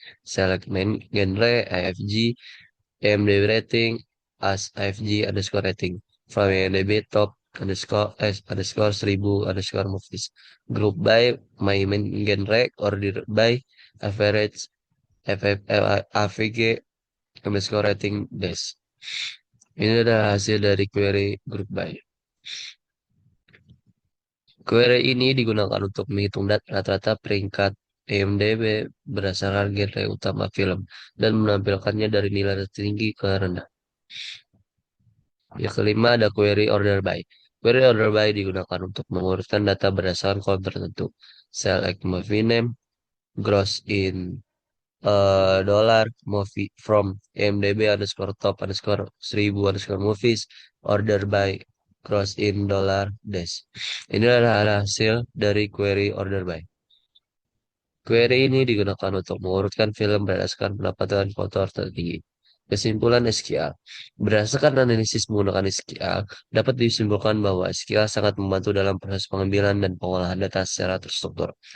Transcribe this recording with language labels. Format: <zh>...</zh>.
<en>Select main genre, AFG, IMDb rating, as AFG underscore rating. From IMDb top underscore 1000 underscore movies. Group by my main genre, order by average, AVG underscore rating dash.</en> <id>Ini adalah hasil dari query group by. Query ini digunakan untuk menghitung rata-rata peringkat IMDb berdasarkan genre utama film dan menampilkannya dari nilai tertinggi ke rendah. Yang kelima ada query order by. Query order by digunakan untuk mengurutkan data berdasarkan kolom tertentu.</id> <en>Select movie name, gross in dollar, movie from IMDb underscore top underscore 1000 underscore movies, order by gross in dollar dash.</en> <id>Ini adalah hasil dari query order by. Query ini digunakan untuk mengurutkan film berdasarkan pendapatan kotor tertinggi. Kesimpulan SQL. Berdasarkan analisis menggunakan SQL, dapat disimpulkan bahwa SQL sangat membantu dalam proses pengambilan dan pengolahan data secara terstruktur.</id>